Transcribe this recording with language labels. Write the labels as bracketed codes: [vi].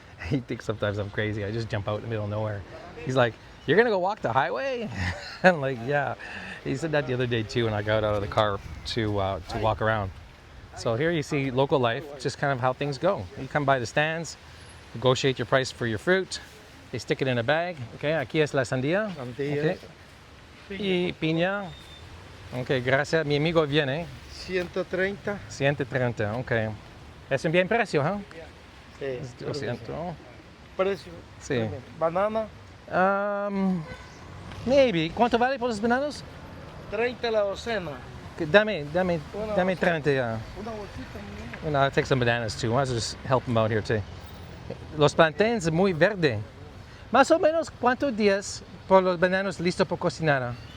[en] He thinks sometimes I'm crazy. I just jump out in the middle of nowhere. He's like, "You're gonna go walk the highway?" I'm like, "Yeah." He said that the other day too when I got out of the car to walk around. So here you see local life, just kind of how things go. You come by the stands, negotiate your price for your fruit. They stick it in a bag. Okay, [es] aquí es la sandía. Sandía. Okay. Y piña. Ok, gracias. Mi amigo viene. 130. 130, ok. Es un bien precio, ¿eh? Sí. 200. Precio. Sí. [en] Banana, Maybe. [es] ¿Cuánto vale por los bananos? 30 la docena. Dame 30, yeah. Una bolsita. [en] And I'll take some bananas too. I'll just help them out here too. [es] Los plantains muy verde. Más o menos, ¿cuántos días por los bananos listos por cocinar?